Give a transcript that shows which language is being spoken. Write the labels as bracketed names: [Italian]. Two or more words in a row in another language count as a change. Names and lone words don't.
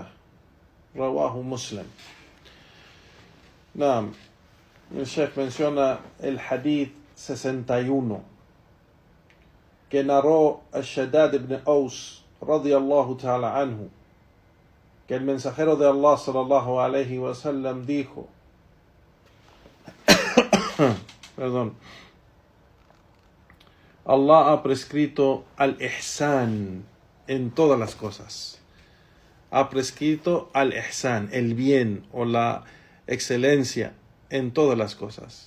[Arabic] رواه مسلم. [Spanish] El Sheikh menciona el hadith 61 que narró al-Shaddad ibn Aus [Arabic] رضي الله تعالى عنه, [Spanish] que el mensajero de Allah [Arabic] صلى الله عليه وسلم [Spanish] dijo perdón, Allah ha prescrito al-ihsan en todas las cosas. Ha prescrito al-ihsan, el bien o la excelencia en todas las cosas.